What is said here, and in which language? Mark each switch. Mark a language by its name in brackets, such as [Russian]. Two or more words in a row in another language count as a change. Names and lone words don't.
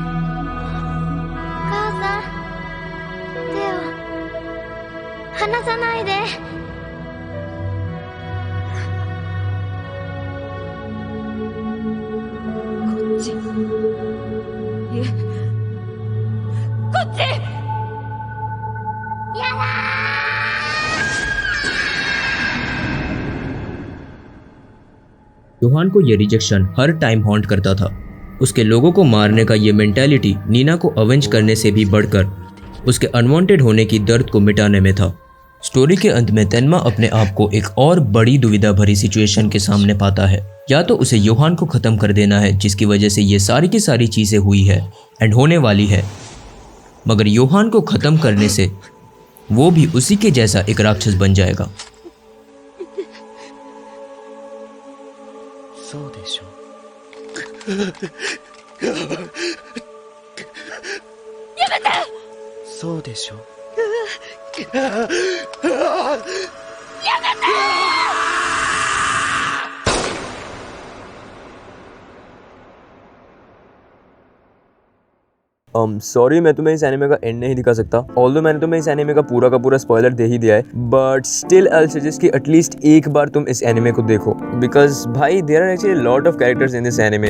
[Japanese] 母さん、手を離さないで。こっち。いえ、こっち。やだー。 [Hindi] योहान को ये रिजेक्शन हर टाइम हॉन्ट करता था। उसके लोगों को मारने का ये मेंटालिटी नीना को अवेंज करने से भी बढ़कर उसके अनवांटेड होने की दर्द को मिटाने में था। स्टोरी के अंत में तेनमा अपने आप को एक और बड़ी दुविधा भरी सिचुएशन के सामने पाता है। या तो उसे योहान को ख़त्म कर देना है, जिसकी वजह से ये सारी की सारी चीज़ें हुई है एंड होने वाली है, मगर योहान को ख़त्म करने से वो भी उसी के जैसा एक राक्षस बन जाएगा। [Japanese] そうでしょ。やめて。そうでしょ。やめて。 [Hindi] सॉरी मैं तुम्हें इस एनिमे का एंड नहीं दिखा सकता, ऑल्दो मैंने तुम्हें इस एनिमे का पूरा स्पॉइलर दे ही दिया है, [English] but still I suggest [Hindi] कि एटलीस्ट एक बार तुम इस एनिमे को देखो, बिकॉज भाई [English] there are actually lot of characters in this anime.